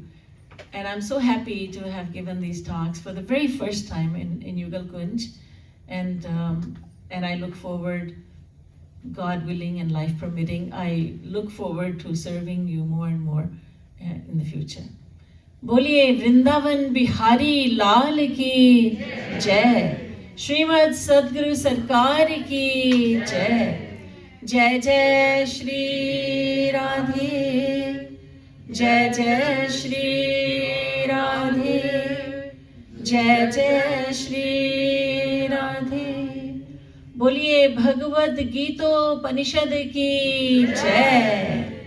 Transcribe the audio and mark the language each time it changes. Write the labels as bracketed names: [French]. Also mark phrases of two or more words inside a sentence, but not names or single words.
[English] And I'm so happy to have given these talks for the very first time in Yugal Kunj. And I look forward, God willing and life permitting, I look forward to serving you more and more in the future. [Hindi] बोलिए वृंदावन बिहारी लाल की जय. श्रीमद सद्गुरु सरकार की जय. जय जय श्री राधे. जय जय श्री राधे. जय जय श्री राधे. बोलिए भगवद गीतोपनिषद की जय.